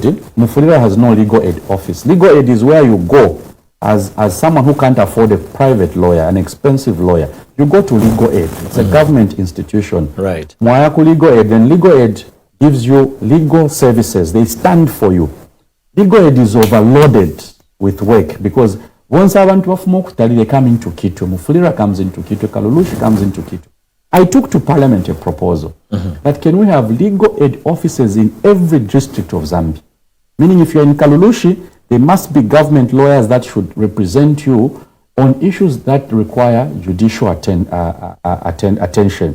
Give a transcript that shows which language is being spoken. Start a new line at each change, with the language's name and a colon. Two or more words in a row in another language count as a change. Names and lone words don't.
English: Mufulira has no legal aid office. Legal aid is where you go as someone who can't afford a private lawyer, an expensive lawyer. You go to legal aid. It's a government institution. Right. Mwayaku legal aid, then legal aid gives you legal services. They stand for you. Legal aid is overloaded with work because once
Bemba: abantu bafuma okutali,
English: they come into Kitu. Mufulira comes into Kitu. Kalulushi comes into Kitu. I took to Parliament a proposal that can we have legal aid offices in every district of Zambia? Meaning if you're in Kalulushi, there must be government lawyers that should represent you on issues that require judicial attention.